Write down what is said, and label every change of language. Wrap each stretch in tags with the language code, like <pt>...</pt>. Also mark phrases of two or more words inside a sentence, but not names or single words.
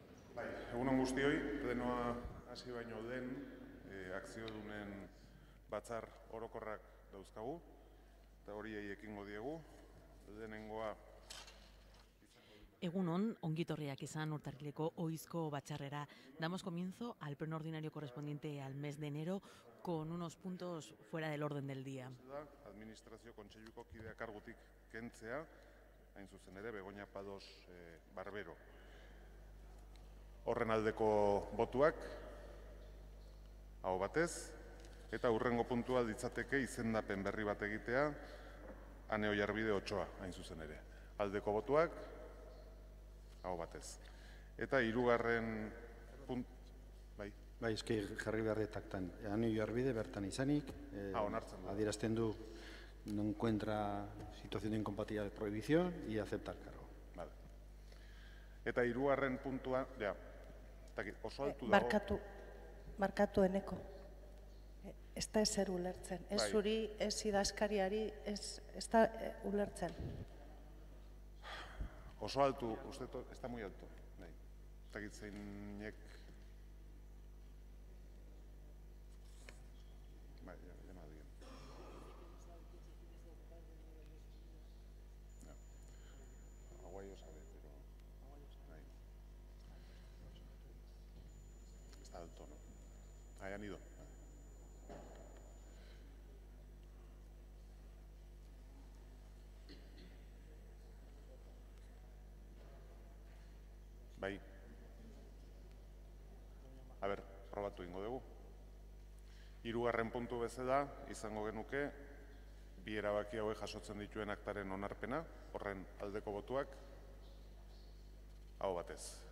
<eu>Egunon guztioi, plenoa hasi baino den akziodunen batzar orokorrak dauzkagu, eta horiei ekingo diegu. Lehenengoa Egunon, ongitorriak izan urtarrileko ohizko batzarrera.</eu> <es>Damos comienzo al pleno ordinario correspondiente al mes de enero con unos puntos fuera del orden del día.</es> <eu>Administrazio kontseiluko kidea kargutik kentzea, hain zuzen ere, Begoña Pados Barbero. Horren aldeko botuak, aho batez, eta hurrengo puntua ditzateke izendapen berri bat egitea, Ane Oiarbide Otsoa, hain zuzen ere. Aldeko botuak, aho batez. Eta hirugarren punt... Bai, eski jarri beharretaktan.</eu> <es>Ane Oiarbide</es> <eu>bertan izanik, adierazten du</eu> <es>no encuentra situación de incompatibilidad de prohibición y acepta el cargo. Vale.</es> <eu>Eta hirugarren puntua, oso altu dago... Barkatu eneko. Ez da ezer ulertzen. Ez zuri, ez idazkariari, ez da ulertzen. Oso altu, uste, ez da</eu> <es>muy alto.</es> <eu>Ez dakit zeinek... Bai,</eu> <es>llama bien. Aguayo sabe, pero... Está alto, ¿no? Hayan ido.</es> <eu>Bai. A ber, probatu ingo dugu. Hirugarren puntu bezala, izango genuke, bi erabaki hauek jasotzen dituen aktaren onarpena, horren aldeko botuak, aho batez.</eu>